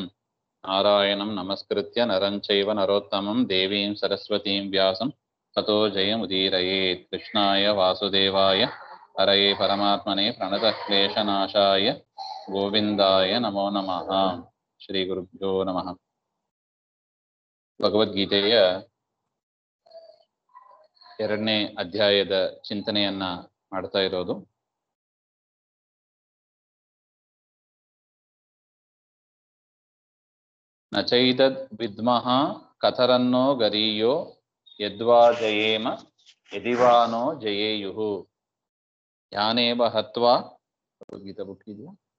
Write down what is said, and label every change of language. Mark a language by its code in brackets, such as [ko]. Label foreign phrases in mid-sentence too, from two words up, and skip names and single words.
[sa] नारायणं नमस्कृत्य नरं चैव नरोत्तमं देवीं सरस्वतीं व्यासं ततो जयमुदीरयेत्। कृष्णाय वासुदेवाय हरये परमात्मने प्रणतक्लेशनाशाय गोविन्दाय नमो नमः। ಶ್ರೀ ಗುರುಭ್ಯೋ ನಮಃ. [kn] ಭಗವದ್ಗೀತೆಯ 2ನೇ ಅಧ್ಯಾಯದ ಚಿಂತನೆಯನ್ನ ಮಾಡ್ತಾ ಇರೋದು. [sa] ನ ಚೈತದ್ ವಿದ್ಮಃ ಕಥರನ್ನೋ ಗರೀಯೋ ಯದ್ವಾ ಜಯೇಮ ಯದಿವಾನೋ ಜಯೇಯುಃ ಯಾನೇವ ಹತ್ವಾ [kn] ಭಗವದ್ಗೀತಾ ಬುಕ್ ಇದೆಯಾ?